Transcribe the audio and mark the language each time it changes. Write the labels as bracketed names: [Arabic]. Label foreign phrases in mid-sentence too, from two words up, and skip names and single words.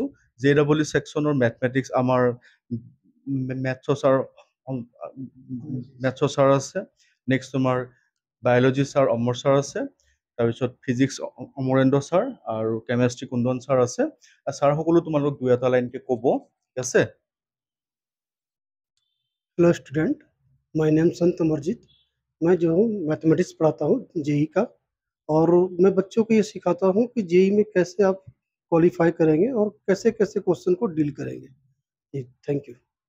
[Assamese] JEE ছেকশ্যনৰ মেথমেটিক্স আমাৰ মেথছৰ ছাৰ আছে, নেক্সট তোমাৰ বায়'লজি ছাৰ অমৰ ছাৰ আছে, তাৰপিছত ফিজিক্স অমৰেন্দ্ৰ ছাৰ আৰু কেমেষ্ট্ৰি কুন্দন ছাৰ আছে। ছাৰ সকলো তোমালোক দুই এটা লাইনকে ক'ব। ঠিক আছে। [English] Hello student, my name Sant Amarjeet. [Hindi] मैं जो हूँ मैथमेटिक्स पढ़ाता हूँ जेई का, और मैं बच्चों को ये सिखाता हूँ कि जेई में कैसे आप क्वालिफाई करेंगे और कैसे कैसे क्वेश्चन को डील करेंगे। [English] जी, thank you.